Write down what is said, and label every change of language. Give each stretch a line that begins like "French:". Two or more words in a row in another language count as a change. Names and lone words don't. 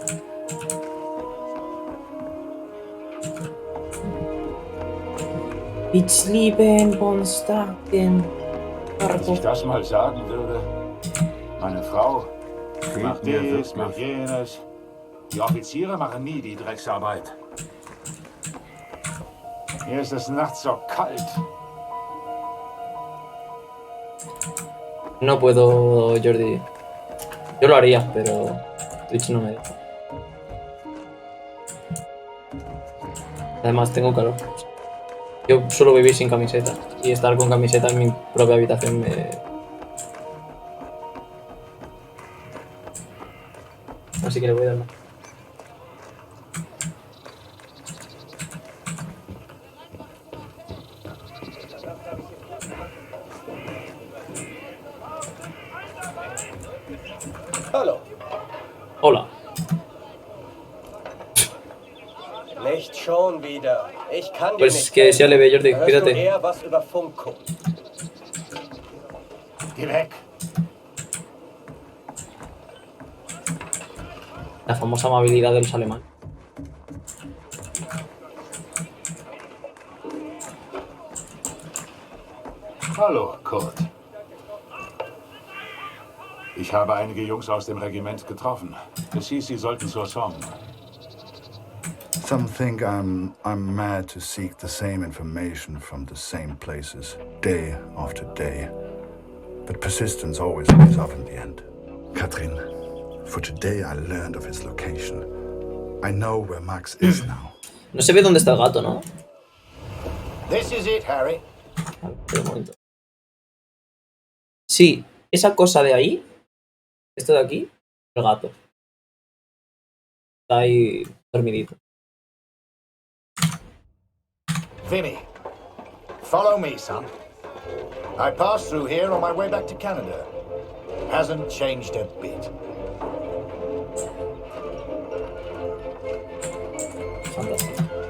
German: Ich liebe Konstantin. Als ich das mal sagen würde, meine Frau macht dies, macht jenes. Die Offiziere machen nie die Drecksarbeit. Hier ist es nachts so kalt.
Spanish: No puedo, Jordi. Yo lo haría, pero Twitch no me deja. Además, tengo calor. Yo suelo vivir sin camiseta. Y estar con camiseta en mi propia habitación me... Así que le voy a dar más.
German: Hallo.
Spanish: Hola.
German: Nicht schon wieder. Ich kann dir
Spanish: Pues
German: nicht
Spanish: que sea leve, Jordi.
German: Hörst du
Spanish: Cuídate.
German: eher was über Funk gucken. Geh weg.
Spanish: La famosa amabilidad de los alemanes.
German: Hallo, Kurt. Ich habe einige Jungs aus dem Regiment getroffen. Es hieß, sie sollten zur Somme.
English: Some think I'm mad to seek the same information from the same places, day after day. But persistence always pays off in the end. Katrin, for today I learned of his location. I know where Max is now.
Spanish: No se ve dónde está el gato, ¿no?
English: This is it, Harry.
Spanish: A ver, un momento. Sí, esa cosa de ahí, esto de aquí, el gato. Está ahí dormidito.
English: Vinny, follow me, son. I passed through here on my way back to Canada. Hasn't changed a bit.
Spanish: Fantástico.